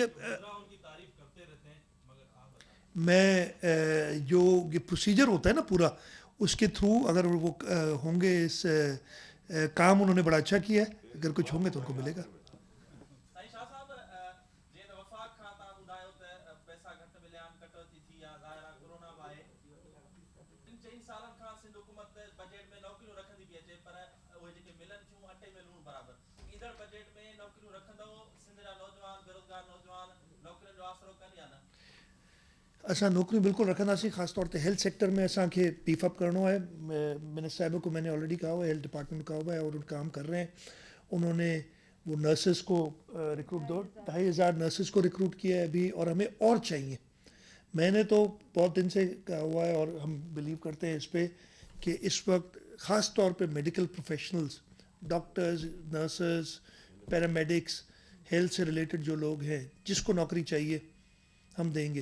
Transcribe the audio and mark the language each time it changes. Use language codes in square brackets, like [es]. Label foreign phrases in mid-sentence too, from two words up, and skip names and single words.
[ur] وزرا ان کی تعریف کرتے رہتے ہیں مگر آپ بتائیں. میں جو یہ پروسیجر ہوتا ہے نا پورا, اس کے تھرو اگر وہ ہوں گے, اس کام انہوں نے بڑا اچھا کیا ہے, اگر کچھ ہوں گے تو ان کو ملے گا. [sd] سائیں شاہ صاحب جن وفاق کھاتا ॿुधायो त पैसा घटि मिलिया आहिनि, कटौती थी आहे, ज़ाहिर आहे कोरोना बि आहे. 3-4 सालनि खां सिंध हुकूमत बजट में नौकरियूं रखंदी पई अचे, पर उहे जेके मिलनि थियूं अटे में लूण बराबरि. ईंदड़ बजट में नौकरियूं रखंदव सिंध जा नौजवान, बेरोज़गार नौजवान नौकरियुनि जो आसरो कनि या न? असां नौकरियूं बिल्कुलु रखंदासीं, ख़ासि तौर ते [en] health sector [sd] में असांखे [en] beef up [sd] करिणो है. [ur] منسٹر صاحب کو میں نے آلریڈی کہا ہوا ہے, [en] health department [ur] کہا ہوا ہے اور کام کر رہے ہیں. انہوں نے وہ نرسز کو ریکروٹ 2,500 نرسز کو ریکروٹ کیا ہے ابھی، اور ہمیں اور چاہیے. میں نے تو بہت دن سے کہا ہوا ہے اور ہم بلیو کرتے ہیں اس پہ کہ اس وقت خاص طور پہ [en] medical professionals, doctors, nurses, paramedics, health [ur] سے ریلیٹڈ جو لوگ ہیں، جس کو نوکری چاہیے ہم دیں گے.